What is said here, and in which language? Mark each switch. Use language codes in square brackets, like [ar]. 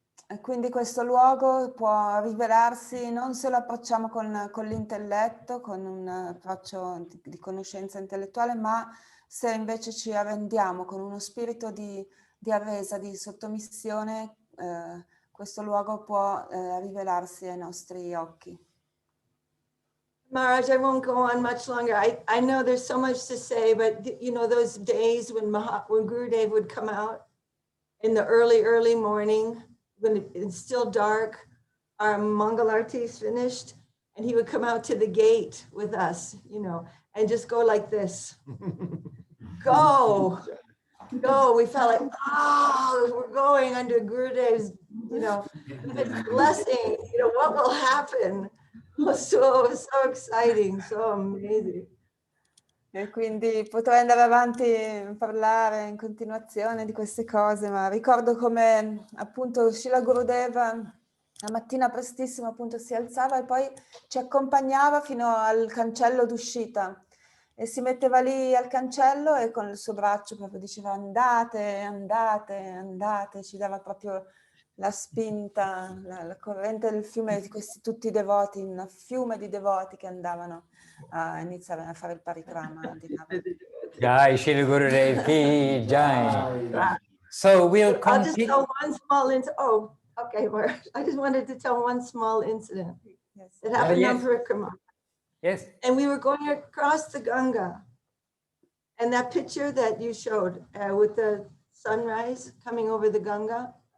[it] E quindi questo luogo può rivelarsi non se lo approcciamo con l'intelletto, con un approccio di conoscenza intellettuale, ma se invece ci arrendiamo con uno spirito di arresa, di sottomissione, questo luogo può rivelarsi ai nostri occhi. [en] Maharaj, I won't go on much longer. I know there's so much to say, but you know, those days when Gurudev would come out in the early morning, when it's still dark, our Mangal Arati is finished, and he would come out to the gate with us, you know, and just go like this. Go. We felt like, oh, we're going under Gurudev's, you know, blessing, you know, what will happen? So exciting, so amazing. [it] E quindi potrei andare avanti a parlare in continuazione di queste cose, ma ricordo come appunto Srila Gurudeva la mattina prestissimo appunto si alzava e poi ci accompagnava fino al cancello d'uscita e si metteva lì al cancello e con il suo braccio proprio diceva andate, andate, andate, ci dava proprio la spinta, la corrente del fiume di questi tutti i devoti, un fiume di devoti che andavano a iniziare a fare il parikrama di Navadwip. [hi] Jai Shri Gurudev ki Jai. [en] So we'll I'll just continue. tell one small incident. Oh, okay. I just wanted to tell one small incident Yes. that happened yes. on Parikrama. Yes. And we were going across the Ganga. And that picture that you showed with the sunrise coming over the Ganga.